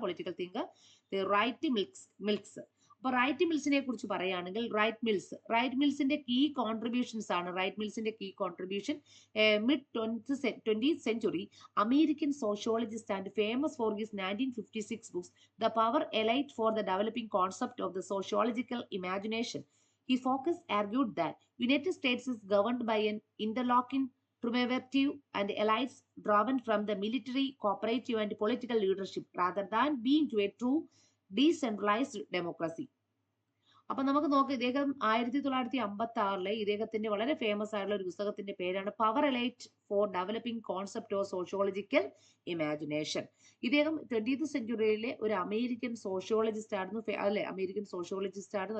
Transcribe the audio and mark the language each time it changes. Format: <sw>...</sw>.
<ml>Political thinker right മിൽക്സ്. അപ്പൊ right മിൽസിനെ കുറിച്ച് പറയുകയാണെങ്കിൽ റൈറ്റ് മിൽസിന്റെ കീ കോൺട്രിബ്യൂഷൻസ് ആണ്.</ml> <en>Right മിൽസിന്റെ key contribution mid 20th century American sociologist and famous for his 1956 books the power elite for the developing concept of the sociological imagination. He focused argued that United States is governed by an interlocking triumvirate and elites drawn from the military, cooperative and political leadership rather than being to a true decentralized democracy.</en> <ml>അപ്പൊ നമുക്ക് നോക്കാം, ഇദ്ദേഹം 1956 ഇദ്ദേഹത്തിന്റെ വളരെ famous ആയിട്ടുള്ള ഒരു പുസ്തകത്തിന്റെ പേരാണ് power elite four developing concept of sociological imagination. ഇദ്ദേഹം 20th centuryയിലെ ഒരു അമേരിക്കൻ സോഷ്യോളജിസ്റ്റ് ആയിരുന്നു, അല്ലെ, അമേരിക്കൻ സോഷ്യോളജിസ്റ്റ് ആയിരുന്നു.</ml>